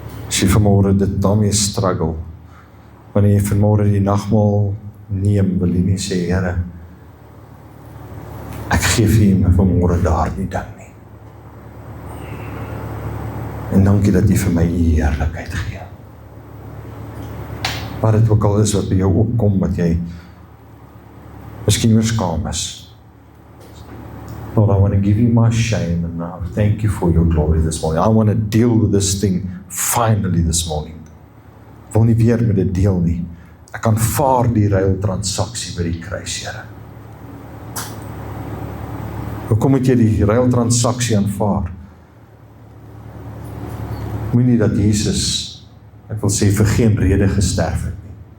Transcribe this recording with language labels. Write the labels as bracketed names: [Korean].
[Afrikaans] As jy vanmôre dit daarmee struggle, wanneer jy vanmôre die nagmaal neem, wil jy nie sê, Here, ek gee vir my vanmôre daardie ding nie. En dankie dat jy vir my die heerlikheid gee. Wat dit ook al is wat by jou opkom, wat jy miskien oor skaam is. [English] Lord, I want to give you my shame and I thank you for your glory this morning. I want to deal with this thing finally this morning. [Afrikaans] Ek wil nie weer met dit deel nie. Ek aanvaar die ruiltransaksie by die kruis, Here. Hoekom moet jy die ruiltransaksie aanvaar? Moenie dat Jesus, ek wil sê, vir geen rede gesterf het nie.